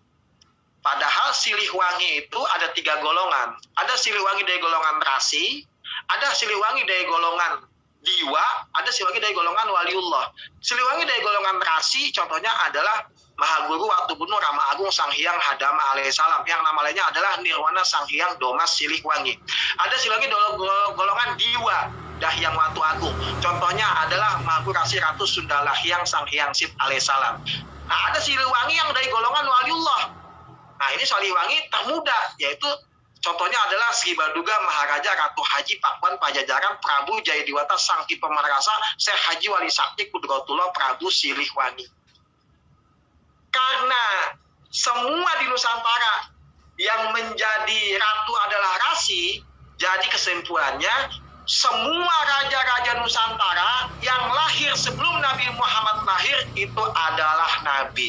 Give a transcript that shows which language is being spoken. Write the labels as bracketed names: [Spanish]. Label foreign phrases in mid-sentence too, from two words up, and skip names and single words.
[Indonesian] Padahal Siliwangi itu ada 3 golongan. Ada Siliwangi dari golongan rasi, Ada Siliwangi dari golongan Diwa, ada Siliwangi dari golongan Waliullah. Siliwangi dari golongan Rasi, contohnya adalah Mahaguru Watugunu Rama Agung Sang Hyang Hadama alaihissalam, yang nama lainnya adalah Nirwana Sang Hyang Domas Siliwangi. Ada Siliwangi golongan Diwa Dahyang Watu Agung, contohnya adalah Mahaguru Rasi Ratu Sundala Hyang Sang Hyang Sip alaihissalam. Nah, ada Siliwangi yang dari golongan Waliullah. Nah, ini Siliwangi termuda, yaitu contohnya adalah Sri Baduga Maharaja Ratu Haji Pakuan Pajajaran Prabu Jayadiwata Sangki Pemarasa Syekh Haji Wali Sakti Kudratullah Prabu Siliwangi. Karena semua di Nusantara yang menjadi ratu adalah Rasi, jadi kesimpulannya semua raja-raja Nusantara yang lahir sebelum Nabi Muhammad lahir itu adalah nabi.